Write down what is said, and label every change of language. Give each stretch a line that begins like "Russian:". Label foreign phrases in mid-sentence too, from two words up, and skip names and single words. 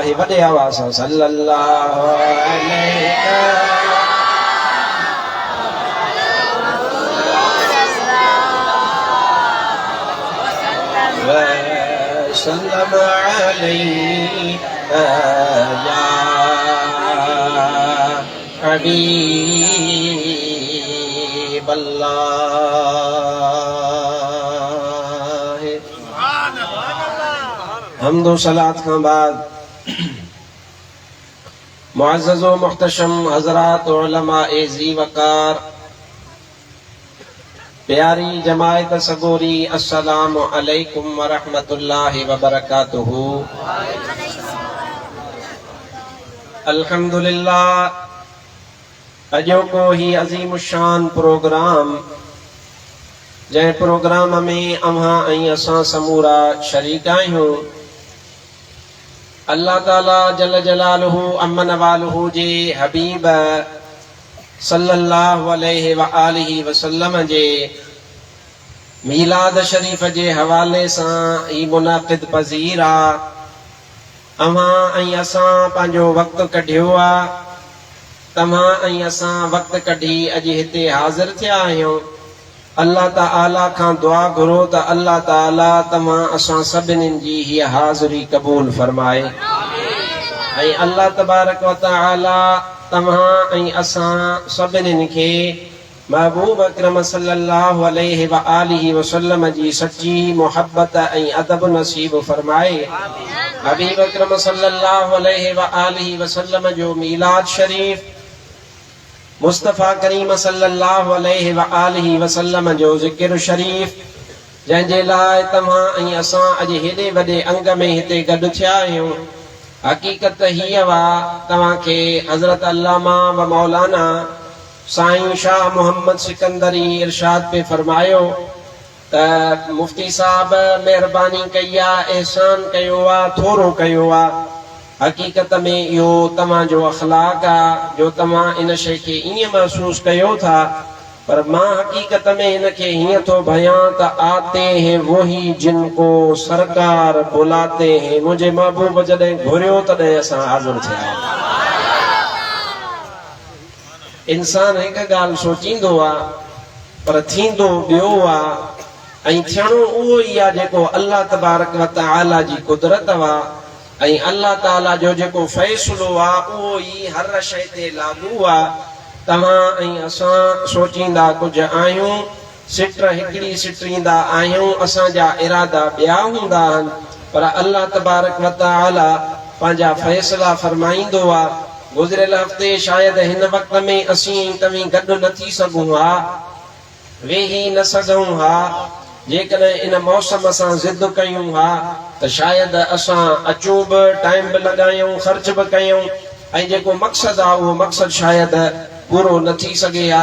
Urdu: بڑے آواز
Arabic: صلی اللہ علیہ وسلم علیہ یا حبیب اللہ.
Urdu: حمد و صلاة کے بعد معزز و محتشم حضرات علماء ذی وقار
Sindhi: प्यारी जमायत सगोरी,
Arabic: السلام عليكم ورحمة الله وبركاته.
Sindhi: अल्हम्दुलिल्लाह, अजो को ही अजीम शान प्रोग्राम, जै प्रोग्राम में अव्हां ऐं असां समूरा शरीक आहियूं। अल्लाह ताला
Arabic: جل جلاله عم نواله
Sindhi: जे हबीब
Arabic: صلى الله عليه وآله وسلم
Sindhi: जे मीलाद शरीफ जे हवाले सां ही मुनाक़िद पज़ीर आ। अव्हां ऐं असां पंहिंजो वक़्तु कढियो आहे, तव्हां ऐं असां वक़्तु कढी अॼु हिते हाज़िर थिया आहियूं। अल्लाह ताला खां दुआ घुरो त अल्लाह ताला तव्हां असां सभिनीनि जी हीअ हाज़िरी क़बूल फरमाए ऐं
Arabic: الله تبارك وتعالى
Sindhi: तव्हां ऐं असां सभिनीनि खे महबूब अकरम
Arabic: صلى الله عليه وآله وسلم
Sindhi: जी सच्ची मोहब्बत ऐं अदब नसीब फरमाए। हबीब अकरम
Arabic: صلى الله عليه وآله وسلم
Sindhi: जो मीलाद शरीफ, मुस्तफ़ा करीम
Arabic: صلى الله عليه وآله وسلم
Sindhi: जो ज़िक्र शरीफ, जंहिंजे लाइ तव्हां ऐं असां अॼु हेॾे वॾे अंग में हिते गॾु थिया आहियूं। हक़ीक़त हीअ वा तव्हांखे हज़रत अल्लामा व मौलाना साईं शाह मोहम्मद सिकंदरी इरशाद पे फरमायो त मुफ्ती साहब मेहरबानी कई आहे, एहसान कयो आहे, थोरो कयो आहे। हक़ीक़त में इहो तव्हांजो अख़लाक़ आहे जो तव्हां इन शइ खे ईअं महसूस कयो था, पर मां हक़ीक़त में हिनखे हीअं थो बयां त
Urdu: آتے ہیں وہی جن کو سرکار بلاتے ہیں.
Sindhi: मुंहिंजे महबूब जॾहिं घुरियो तॾहिं असां हाज़िर थिया। इंसान हिकु ॻाल्हि सोचींदो आहे पर थींदो ॿियो आहे, ऐं थियणो उहो ई आहे जेको
Arabic: الله تبارك وتعالى
Sindhi: जी कुदरत आहे ऐं अल्लाह ताला जो जेको फ़ैसिलो आहे उहो ई हर शइ ते लागू आहे। तव्हां ऐं असां सोचींदा कुझु आहियूं, सिट हिकिड़ी सिटींदा आहियूं, असांजा इरादा ॿिया हूंदा आहिनि, पर
Arabic: الله تبارك وتعالى
Sindhi: पंहिंजा फ़ैसिला फरमाईंदो आहे। गुज़िरियल हफ़्ते शायदि हिन वक़्त में असीं तव्हीं गॾु न थी सघूं हा, वेही न सघूं हा। जेकॾहिं इन मौसम सां ज़िद कयूं हा त शायदि असां अचूं बि, टाइम बि लॻायूं, ख़र्च बि कयूं, ऐं जेको मक़सदु आहे उहो मक़सदु शायदि पूरो न थी सघे हा।